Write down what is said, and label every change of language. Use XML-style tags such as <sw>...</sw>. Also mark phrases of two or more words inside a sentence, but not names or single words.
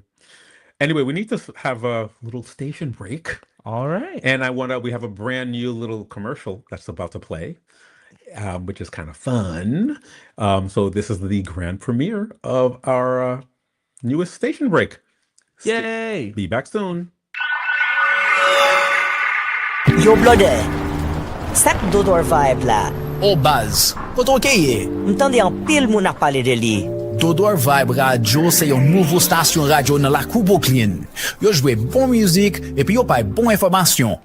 <en>Anyway, we need to have a little station break. All right. And we have a brand new little commercial that's about to play, which is kind of fun. So this is the grand premiere of our newest station break. Yay! Be back soon.</en> <ht>Yo, blode, sak Dodor Vibe la. O baz, koto keye? M'tande an pil moun ak pale de li. Dodor Vibe Radio se yon nouvo stasyon radio nan la kou Brooklyn. Yo jwe bon müzik epi yo pay bon informasyon.</ht>